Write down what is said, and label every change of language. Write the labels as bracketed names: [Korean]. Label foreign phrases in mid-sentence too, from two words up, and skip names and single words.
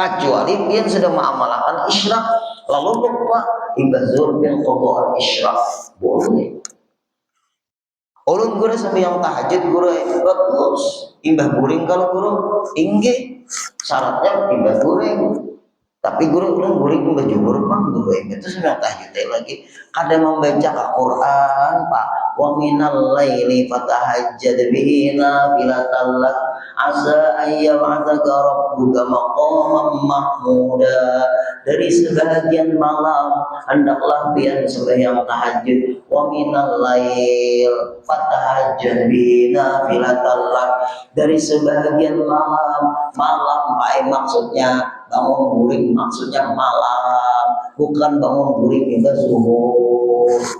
[Banjar] kecuali pian sudah mengamalkan isyraq lalu lupa imbah zuhur pian qada isyraq boleh. Ulun guru sampai yang tahajud guru bagus imbah guring kalau guru inggih syaratnya imbah guring. Tapi guru ulun guring imbah jumhur pang guru itu sudah tahajud lagi. Kadang membaca Al-Qur'an Pak [Arabic] ومن الليل فتهجد به نافلة لك عسى أن يبعثك ربك مقاما محمودا. [Banjar] Dari sebagian malam hendaklah pian sembahyang tahajud [Arabic] ومن الليل فتهجد به نافلة لك. [Banjar] Dari sebagian malam baik maksudnya bangun guring maksudnya malam, bukan bangun guring hingga subuh.